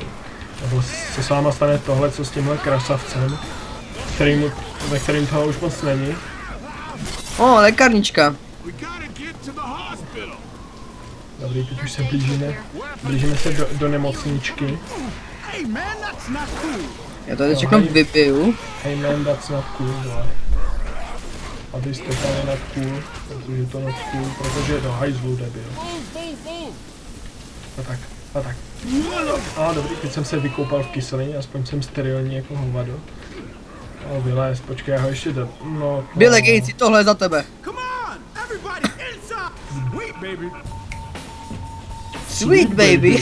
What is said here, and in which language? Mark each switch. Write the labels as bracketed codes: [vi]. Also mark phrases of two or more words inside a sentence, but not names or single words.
[cs] Nebo se s váma stane tohle, co s tímhle krasavcem, ve kterým toho už moc není. O, lékárnička. Dobrý, teď už se blížíme se do nemocničky. Já to teď všechno vypiju. [en] Hey man, that's not cool, [cs] vole. A ty jste tam [en] not cool, [cs] protože to [en] not cool, [cs] protože je to hajzlu, debil. A tak. A dobrý, teď jsem se vykoupal v kyselině, aspoň jsem sterilní jako hovado. A vylez, počkej, já ho ještě no. Bille Gatesi, tohle je za tebe. [en] Sweet baby.